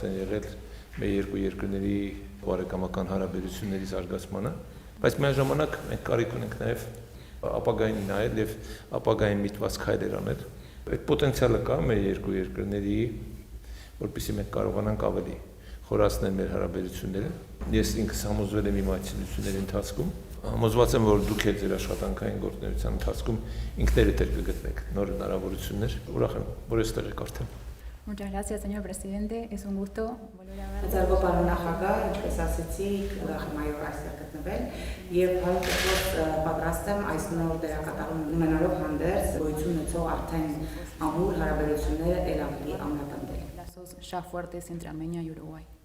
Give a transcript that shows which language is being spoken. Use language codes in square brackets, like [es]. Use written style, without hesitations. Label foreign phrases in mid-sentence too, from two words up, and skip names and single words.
[hy] են եղել մեր երկու երկրների բարեկամական հարաբերությունների զարգացմանը, բայց միաժամանակ մենք կարիք ունենք նաեւ ապագային նայել եւ ապագային միտված քայլեր անել։ Այդ պոտենցիալը կա մեր երկու երկրների, որպեսզի մենք կարողանանք ավելի խորացնել մեր հարաբերությունները։ Ես ինքս համոզվել եմ իմ այցելությունների ընթացքում, համոզված եմ, որ դուք ձեր աշխատանքային գործունեության ընթացքում ինքներդ կգտնեք նոր հնարավորություններ։ Ուրախ եմ, որ այստեղ եք արդեն։ [es] Muchas gracias, señor presidente. Es un gusto volver a ver. [hy] Ձերբո պարոն նախագահ, ինչպես ասեցի, հիմայով այստեղ գտնվել եւ հարցերով պատրաստ եմ այս նոր դերակատարում ունենալով հանդերձ գոյություն ունեցող արդեն ամուր հարաբերությունները ել ավելի ամրապնդել։ [es] Lazos ya fuertes entre Armenia y Uruguay.